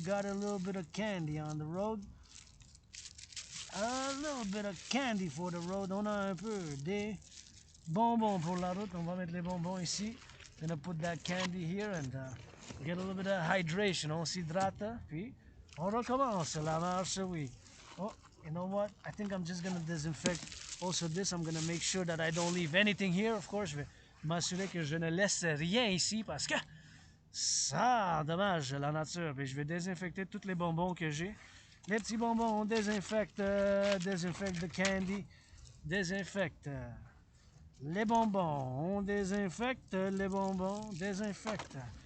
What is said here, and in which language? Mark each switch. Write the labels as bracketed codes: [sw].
[en] Got a little bit of candy on the road. A little bit of candy for the road. [fr] On a un peu des bonbons pour la route. On va mettre les bonbons ici. [en] Gonna put that candy here and get a little bit of hydration. [fr] On s'hydrate. Puis on recommence la marche, oui. [en] Oh, you know what? I think I'm just gonna disinfect also this. I'm gonna make sure that I don't leave anything here. Of course, [fr] je vais m'assurer que je ne laisse rien ici parce que ça endommage la nature. Puis je vais désinfecter tous les bonbons que j'ai. Les petits bonbons, on désinfecte, désinfecte the candy, désinfecte les bonbons, on désinfecte les bonbons, désinfecte.